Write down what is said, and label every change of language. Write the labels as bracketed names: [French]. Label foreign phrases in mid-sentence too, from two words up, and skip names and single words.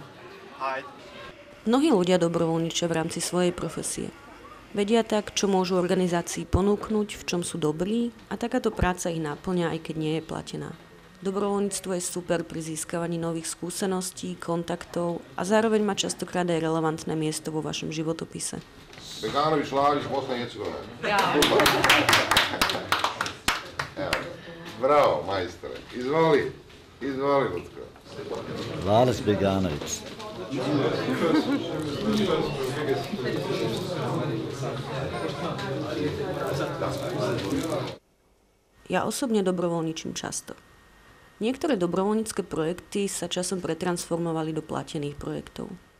[Slovak] Mnohí ľudia dobrovoľničia v rámci svojej profesie. Vedia tak, čo môžu organizácii ponúknuť, v čom sú dobrí a takáto práca ich náplňa, aj keď nie je platená. Dobrovoľníctvo je super pri získavaní nových skúseností, kontaktov a zároveň má častokrát aj relevantné miesto vo vašom životopise. [Bosnian] Beganović Lavić, Bosna i Hercegovina. Bravo, majstore. Izvoli, Lucko. Valis Beganović. [Slovak] Ja osobne dobrovoľničím často. Niektoré dobrovoľnícke projekty sa časom pretransformovali do platených projektov.